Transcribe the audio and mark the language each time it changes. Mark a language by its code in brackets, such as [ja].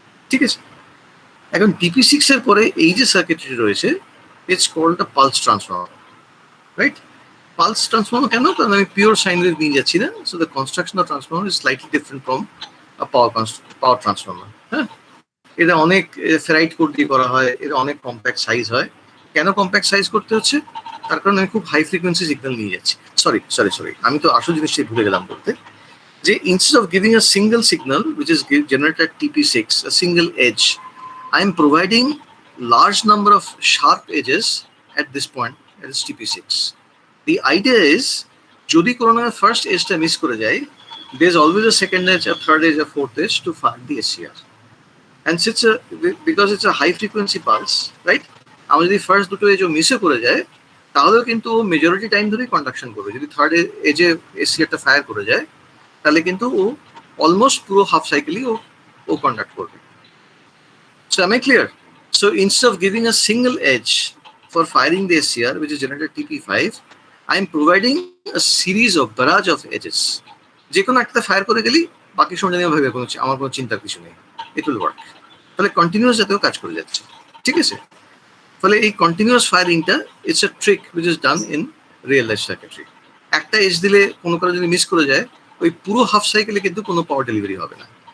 [bn] ঠিক আছে, এখন TP6 এর পরে এই যে সার্কিটরি রয়েছে, [en] It's called a pulse transformer, right? [bn] Pulse transformer কেন? কারণ আমি পিওর সাইন ওয়েভ নিয়ে যাচ্ছি না, [en] So the construction of transformer is slightly different from a power transformer. [bn] হ্যাঁ, এটা অনেক ফেরাইট কোড দিয়ে করা হয়, এটা অনেক কম্প্যাক্ট সাইজ হয়। কেন কম্প্যাক্ট সাইজ করতে হচ্ছে? তার কারণ আমি খুব হাই ফ্রিকোয়েন্সি সিগন্যাল নিয়ে যাচ্ছি। সরি, আমি তো আসল জিনিসটাই ভুলে গেলাম বলতে, যে [en] Instead of giving a single signal which is generated at TP6, a single edge, I am providing large number of sharp edges at this point, that is TP6. The idea is, [bn] যদি কোনো না first এজটা miss করে যায়, [en] there is always a second edge, a third edge, a fourth edge to find the SCR. And because it's a high frequency pulse, right? [bn] আমার যদি first দুটো এজও মিসও করে যায়, তাহলেও কিন্তু ও মেজরিটি টাইম ধরেই কন্ডাকশন করবে। যদি থার্ড এজে SCRটা ফায়ার করে যায়, তাহলে কিন্তু ও অলমোস্ট পুরো হাফ সাইকেলই ও কন্ডাক্ট করবে। [en] So am I clear? So instead of giving a single edge for firing the SCR, which is generated TP5, I am providing a series of barrage of edges. [bn] যে কোনো একটা fire করে গেলি, বাকি সময় জানি ভাবে আমার কোনো চিন্তার কিছু নেই, [en] It will work. [bn] ফলে কন্টিনিউয়াস জাতীয় কাজ করে যাচ্ছে। ঠিক আছে, ফলে এই continuous ফায়ারিংটা [en] It's a trick which is done in real life circuitry. [bn] একটা এজ দিলে কোনো কারো যদি মিস করে যায়, ওই পুরো হাফ সাইকেলে কিন্তু কোনো পাওয়ার ডেলিভারি হবে না।